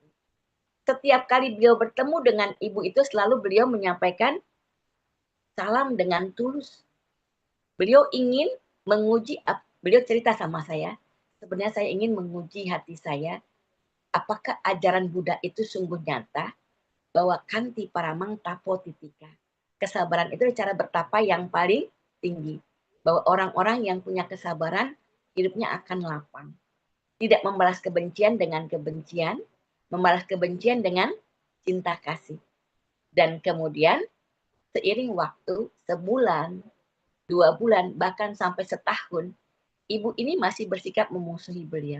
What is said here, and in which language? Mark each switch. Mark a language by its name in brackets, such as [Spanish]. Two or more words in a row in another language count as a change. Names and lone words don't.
[Indonesian] Setiap kali beliau bertemu dengan ibu itu selalu beliau menyampaikan salam dengan tulus. Beliau ingin menguji, beliau cerita sama saya, sebenarnya saya ingin menguji hati saya, apakah ajaran Buddha itu sungguh nyata bahwa [Pali] kanti paramang tapo titika. [Indonesian] Kesabaran itu cara bertapa yang paling tinggi. Bahwa orang-orang yang punya kesabaran, hidupnya akan lapang. Tidak membalas kebencian dengan kebencian, membalas kebencian dengan cinta kasih. Dan kemudian seiring waktu, sebulan, 2 bulan, bahkan sampai setahun, ibu ini masih bersikap memusuhi beliau.